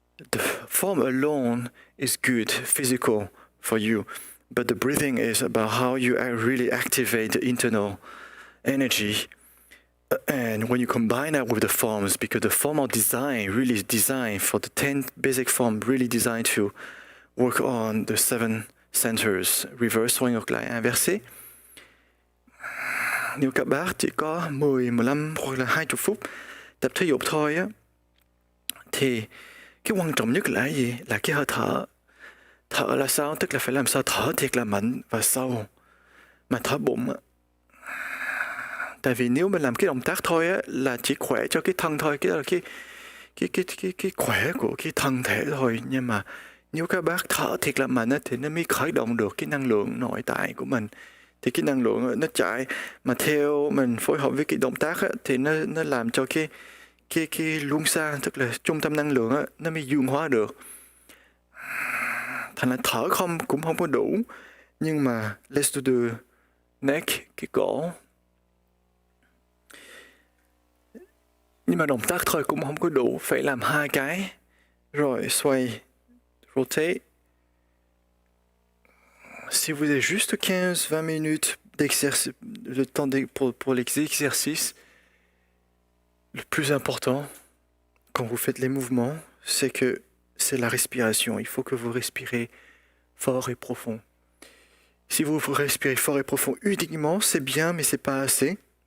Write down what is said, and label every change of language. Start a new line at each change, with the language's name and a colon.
English: The form alone is good, physical for you, but the breathing is about how you really activate the internal energy. And when you combine that with the forms, because the form are designed, really designed for the 10 basic form, really designed to work on the 7 centers. Reverse, swing
Vietnamese: ngược lại,
French: inversé.
Vietnamese: Nếu các bác chỉ có 10, 15 hoặc là 20 phút tập thể dục thôi á, thì cái quan trọng nhất là gì? Là cái hơi thở. Thở là sao? Tức là phải làm sao thở thiệt là mạnh và sâu, mà thở bụng á. Tại vì nếu mình làm cái động tác thôi á, là chỉ khỏe cho cái thân thôi, cái là cái khỏe của cái thân thể thôi. Nhưng mà nếu các bác thở thiệt là mạnh á, thì nó mới khởi động được cái năng lượng nội tại của mình. Thì cái năng lượng nó chạy, mà theo mình phối hợp với cái động tác á, thì nó làm cho cái luân xa, tức là trung tâm năng lượng á, nó mới dương hóa được. Thành là thở không cũng không có đủ. Nhưng mà
English: let's do the neck,
Vietnamese: cái cổ. Nhưng mà động tác thôi cũng không có đủ, phải làm 2 cái. Rồi, xoay, rotate.
French: Si vous avez juste 15-20 minutes d'exercice, le temps pour l'exercice, le plus important quand vous faites les mouvements, c'est que c'est la respiration. Il faut que vous respirez fort et profond. Si vous respirez fort et profond uniquement, c'est bien, mais c'est pas assez.